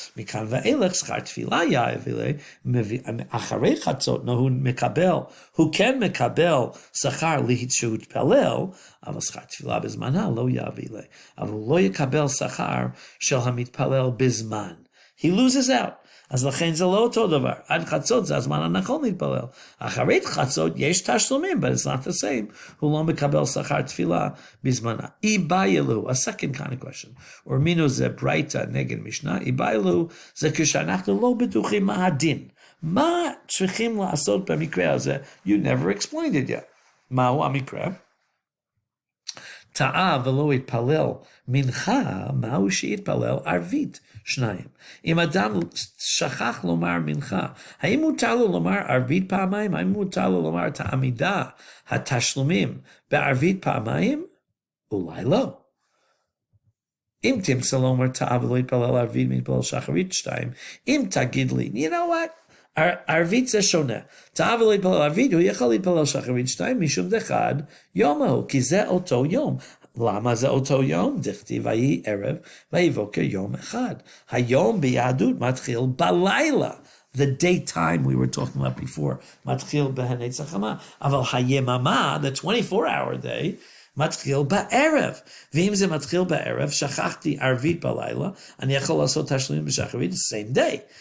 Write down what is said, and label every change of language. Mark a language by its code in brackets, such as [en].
[he] מכאן ואילך שכר תפילה יביא אחרי חצות, הוא כן מקבל שכר שהוא התפלל, אבל שכר תפילה בזמנה לא יביא לי. אבל הוא לא יקבל שכר של המתפלל בזמן. [en] He loses out. [he] אז לכן זה לא אותו דבר. עד חצות זה הזמן הנכון להתפלל. אחרי חצות יש תשלומים, [en] but it's not the same. [he] הוא לא מקבל שכר תפילה בזמנה. איבאילו, [en] a second kind of question. [he] אורמינו זה ברייתא נגד משנה. איבאילו זה כשאנחנו לא בטוחים מה הדין. מה צריכים לעשות במקרה הזה? [en] You never explained it yet. [he] מהו המקרה? טעה ולא התפלל מנחה, מהו שהתפלל ערבית 2. אם אדם שכח לומר מנחה, האם מותר לו לומר ערבית פעמיים? האם מותר לו לומר את העמידה, התשלומים בערבית פעמיים? אולי לא. אם תמצא לומר טעה ולא התפלל ערבית מתפלל שחרית 2, אם תגיד לי, [en] you know what? [he] ערבית זה שונה. טעה ולא להתפלל ערבית, הוא יכול להתפלל שחרית 2 משום דחד יומו, כי זה אותו יום. למה זה אותו יום? דכתיב ויהי ערב ויהי בוקר יום אחד. היום ביהדות מתחיל בלילה. [en] The daytime we were talking about before [he] מתחיל בהנצח חמה. אבל היממה, [en] the 24-hour day, [he] מתחיל בערב. ואם זה מתחיל בערב, שכחתי ערבית בלילה, אני יכול לעשות תשלומים בשחרית, [en] same day.